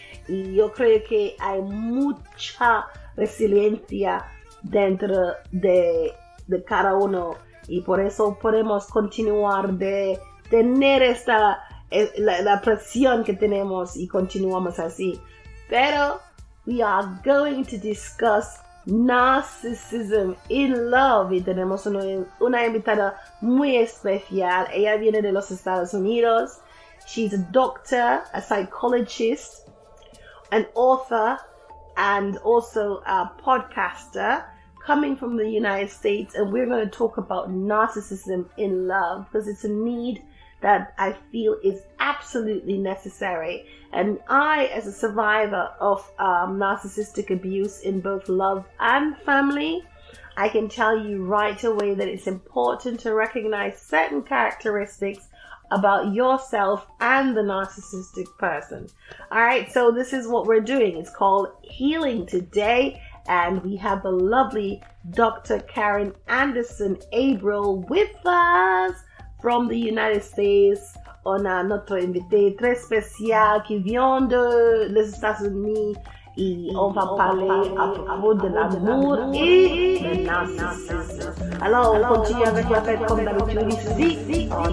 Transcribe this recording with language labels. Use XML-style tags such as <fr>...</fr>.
<es>Y yo creo que hay mucha resiliencia dentro de cada uno, y por eso podemos continuar de tener la presión que tenemos y continuamos así. Pero</es> <en>we are going to discuss Narcissism in Love,</en> <es>y tenemos una invitada muy especial. Ella viene de los Estados Unidos.</es> <en>She's a doctor, a psychologist, an author, and also a podcaster coming from the United States. And we're going to talk about narcissism in love because it's a need that I feel is absolutely necessary. And I, as a survivor of narcissistic abuse in both love and family, I can tell you right away that it's important to recognize certain characteristics about yourself and the narcissistic person. All right, so this is what we're doing. It's called Healing Today, and we have the lovely Dr. Karin Anderson Abrell with us from the United States.</en> <fr>On a notre invité très spécial qui vient des États-Unis, et on va parler à propos de l'amour et du narcissisme. Alors, on continue avec la fête comme d'habitude ici.</fr>